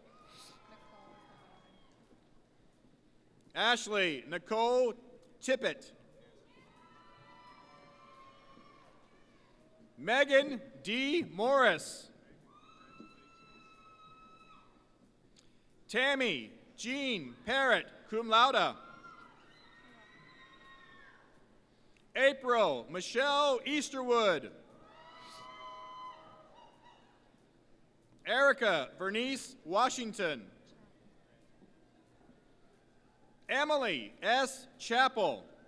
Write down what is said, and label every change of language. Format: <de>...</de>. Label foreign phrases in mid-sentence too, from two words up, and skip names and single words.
<en>Ashley Nicole Tippett. Megan D. Morris. Tammy Jean Parrott,</en> <la>cum laude.</la> <en>April Michelle Easterwood. Erica Bernice Washington. Emily S. Chappell.</en>